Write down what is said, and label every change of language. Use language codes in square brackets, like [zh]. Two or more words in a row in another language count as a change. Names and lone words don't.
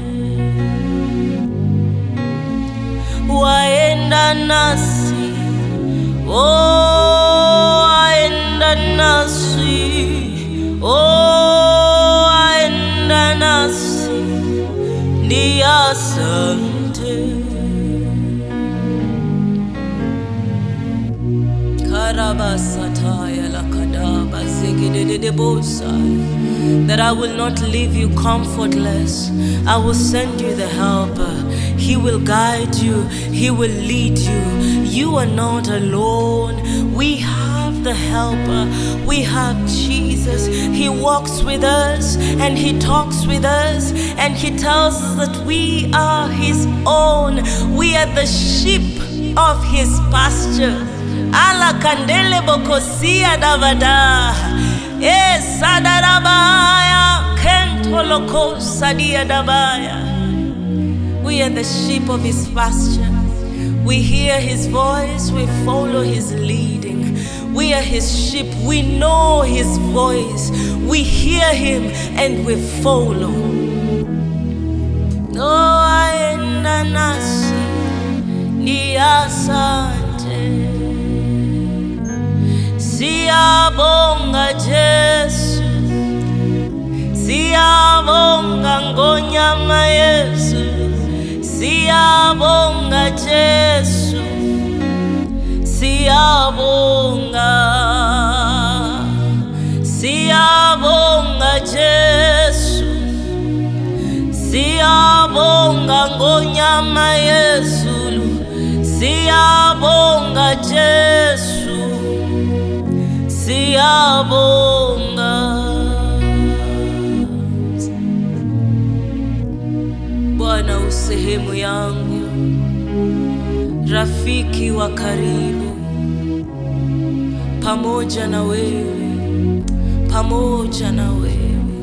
[sw] Waenda nasi, oh waenda nasi, oh waenda nasi, ni asante. Karabasataya lakadaba. [en] that I will not leave you comfortless. I will send you the helper. He will guide you. He will lead you. You are not alone. We have the helper. We have Jesus. He walks with us and he talks with us and he tells us that we are his own. We are the sheep of his pasture. Ala kandele bokosia davada. Sadarabaya kentoloko sadia dabaya. We are the sheep of his pasture. We hear his voice, we follow his leading. We are his sheep, we know his voice. We hear him and we follow. [sw] No aenda nasi ni asante. [zu] Siyabonga Jesu, siyabonga ngonyama Yesu, siyabonga Jesu, siyabonga, siyabonga Jesu, siyabonga ngonyama Yesu, siyabonga Jesu. Siyabonga. [sw] Bwana usehemu yangu, rafiki wa karibu, pamoja na wewe, pamoja na wewe.